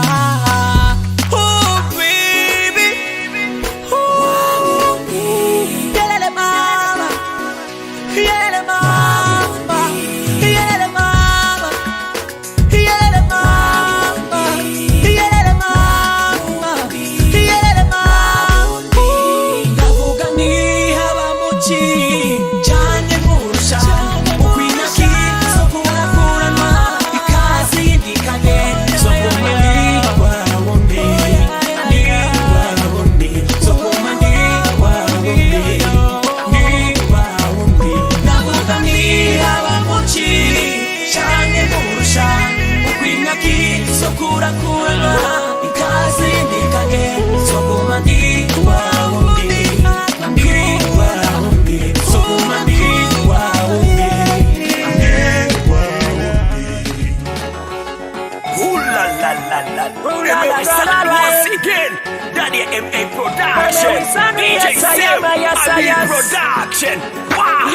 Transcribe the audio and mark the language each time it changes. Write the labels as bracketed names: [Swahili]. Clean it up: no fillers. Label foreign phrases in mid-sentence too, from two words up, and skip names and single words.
[English] oh baby [Rundi] wawundi yelele mama yelele mama yelele mama yelele mama yelele mama yelele mama ndavuga ntihaba muki canke murusha ukwinaki zokurakuranwa ikazi yindikanye zokuma ndiwawundi ndiwawundi zokuma ndiwawundi ndiwawundi ndavuga ntihaba muki canke murusha ukwinaki zokurakuranwa ikazi yindikanye zokuma ndiwawundi ndiwawundi zokuma ndiwawundi Ooh la la la la. [English] MA Salad once again. Daddy MA Production. DJ Sim. Ali Production. Wow.